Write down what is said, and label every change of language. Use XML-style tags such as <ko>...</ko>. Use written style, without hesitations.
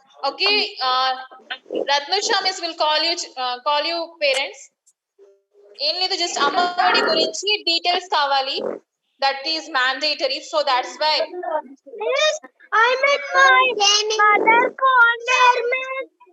<en>Okay, Ratnusha miss will call you parents.</en> <te>ఏం లేదు, just Amma Vodi గురించి డీటెయిల్స్ కావాలి.</te> <en>That is mandatory. So that's why Yes, I'm at my mother corner, miss.</en>